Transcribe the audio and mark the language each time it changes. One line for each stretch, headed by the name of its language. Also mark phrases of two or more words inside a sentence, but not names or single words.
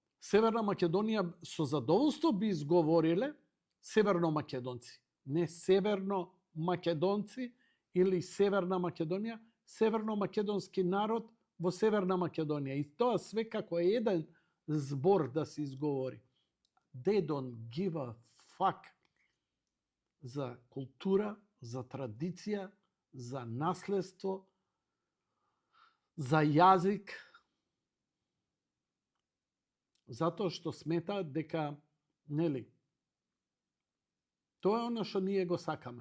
Macedonian: Северна Македонија со задоволство би изговориле северно-македонци. Не северно-македонци или Северна Македонија, северно-македонски народ во Северна Македонија. И тоа све како еден збор да се изговори.
English: They don't give a fuck
Macedonian: за култура, за традиција, за наследство, за јазик, затоа што сметаат дека, нели, тоа е оно што ние го сакаме.